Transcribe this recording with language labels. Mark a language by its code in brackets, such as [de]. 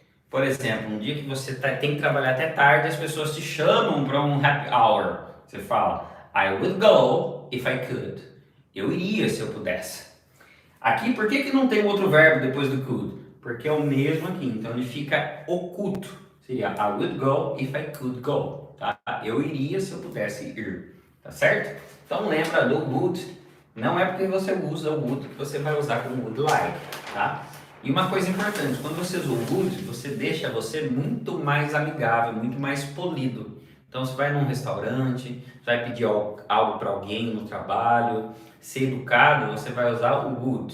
[pt] Por exemplo, um dia que você tem que trabalhar até tarde, as pessoas te chamam para um happy hour. Você fala, [en] I would go if I could. [pt] Eu iria se eu pudesse. Aqui, por que não tem outro verbo depois do could? Porque é o mesmo aqui, então ele fica oculto. Seria, [en] I would go if I could go. [pt] Tá? Eu iria se eu pudesse ir. Tá certo? Então lembra do would. Não é porque você usa o would que você vai usar como would like. Tá? E uma coisa importante, quando você usa o would, você deixa você muito mais amigável, muito mais polido. Então você vai num restaurante, vai pedir algo para alguém no trabalho, ser educado, você vai usar o would.